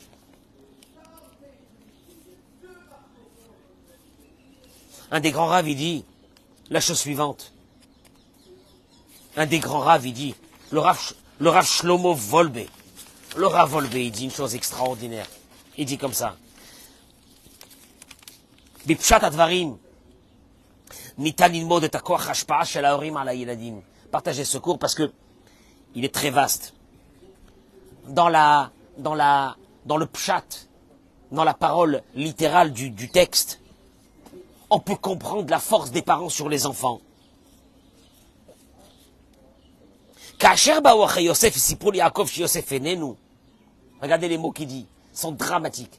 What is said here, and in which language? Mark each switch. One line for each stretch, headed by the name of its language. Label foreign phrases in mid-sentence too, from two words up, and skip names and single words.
French: Un des grands raves, il dit la chose suivante. Un des grands raves, il dit, le Rav Shlomo Wolbe. Le Rav Wolbe, il dit une chose extraordinaire. Il dit comme ça.
Hebrew: בפשט הדברים ניתן ללמוד את הכוח השפעה של ההורים על ילדים.
French: Partagez ce cours parce que il est très vaste. Dans le pshat, dans la parole littérale du texte, on peut comprendre la force des parents sur les enfants. Regardez les mots qu'il dit, ils sont dramatiques.